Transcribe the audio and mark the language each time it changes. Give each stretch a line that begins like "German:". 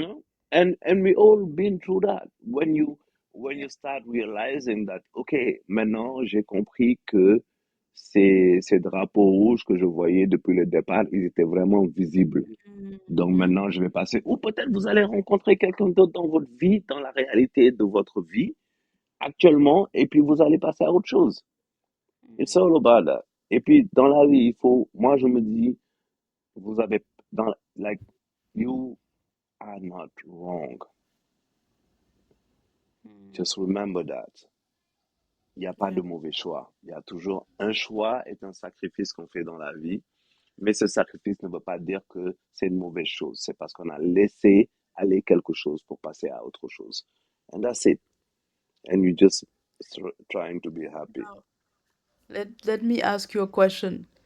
English: know, and we all been through that. When you Yeah. start realizing that, okay,
French: maintenant j'ai compris que ces drapeaux rouges que je voyais depuis le départ, ils étaient vraiment visibles. Donc Mhm. maintenant je vais passer, ou peut-être vous allez rencontrer quelqu'un d'autre dans votre vie, dans la réalité de votre vie actuellement, et puis vous allez passer à autre chose.
English: It's Mhm. all about that.
French: Et puis dans la vie, moi je me dis, vous avez,
English: like, you are not wrong. Mhm. Just remember that.
French: Il n'y a pas Yeah. de mauvais choix. Il y a toujours un choix est un sacrifice qu'on fait dans la vie, mais ce sacrifice ne veut pas dire que c'est une mauvaise chose. C'est parce qu'on a laissé aller quelque chose pour passer à autre chose.
English: And that's it. And you just trying to be happy. Now, let me ask you a question.